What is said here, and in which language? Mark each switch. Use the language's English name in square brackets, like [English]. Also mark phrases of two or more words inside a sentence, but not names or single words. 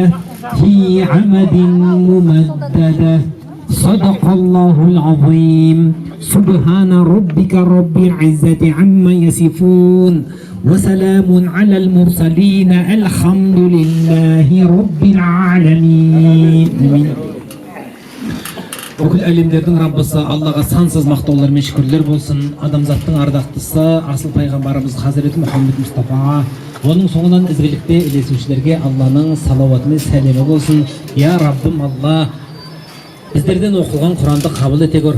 [Arabic] في عمد ممددة صدق الله العظيم سبحان ربك رب العزة عما يصفون وسلام على المرسلين الحمد لله رب العالمين [Kazakh] Бүкіл әлемдердің Раббысы Аллаға сансыз мақтаулар мен шүкірлер болсын. Адамзаттың ардақтысы асыл пайғамбарымыз Хазіреті Мұхаммед Мұстафаға, оның соңынан ізгілікте ілесушілерге Алланың салауаты мен сәлемі болсын. Я Раббым Алла, біздерден оқылған Құранды қабыл ете көр.